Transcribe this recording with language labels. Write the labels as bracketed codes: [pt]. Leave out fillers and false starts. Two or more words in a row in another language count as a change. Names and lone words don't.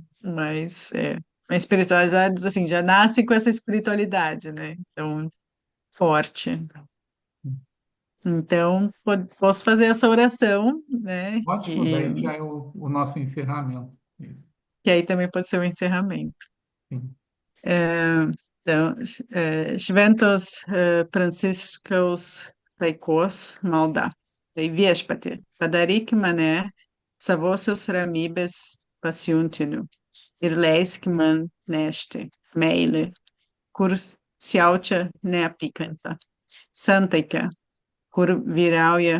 [pt] mas espiritualizados, assim, já nascem com essa espiritualidade, né? Então, forte. Então, posso fazer essa oração, né? Ótimo, E daí já é o nosso encerramento. Isso, que aí também pode ser o encerramento. sim. Então, [lt] Šventos Pranciškaus taikos malda. Tai viešpatie, padaryk mane savosios ramybės pasiuntiniu ir leisk man nešti meilę, kur siaučia neapykanta, santaiką, kur vyrauja